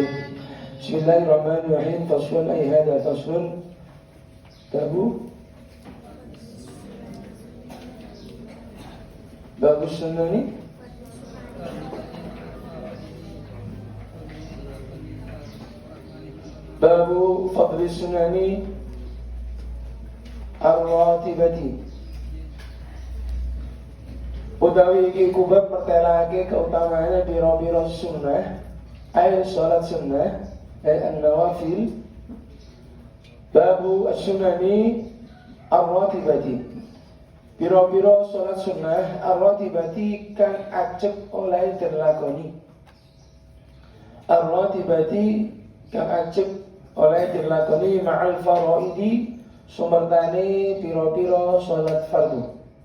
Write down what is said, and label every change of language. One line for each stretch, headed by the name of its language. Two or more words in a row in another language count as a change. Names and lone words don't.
Arabic: بسم الله الرحمن الرحيم. فصل. أي هذا فصل باب السنن. باب فضل السنن الراتبة.
Javanese: Utawi iki kubab mertelake keutamaannya biro-biro sunnah, ay salat sunnah, ay an-nawafil.
Arabic: Babu as-sunani ar-ratibati.
Javanese: Biro-biro salat sunnah ar-ratibati kang ajeg oleh dilakoni. Ar-ratibati kang ajeg oleh dilakoni
Arabic: مع الفرائض
Javanese: sumertane biro-biro salat fardu.